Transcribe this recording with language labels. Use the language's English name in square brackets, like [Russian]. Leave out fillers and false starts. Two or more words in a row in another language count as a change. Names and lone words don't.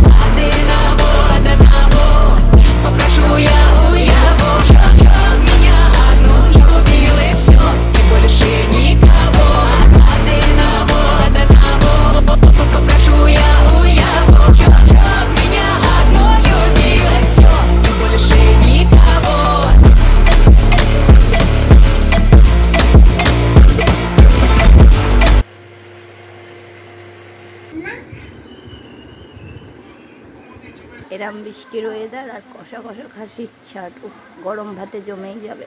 [Russian] Одному попрошу я у его, чё меня одну любил и все, и больше никого. Одному попрошу я у его, чё меня одну любил и все, и больше никого. [Bangla] এরম বৃষ্টির ওয়েদার আর কষা কষা খাসির ছাট, উফ, গরম ভাতে জমেই যাবে।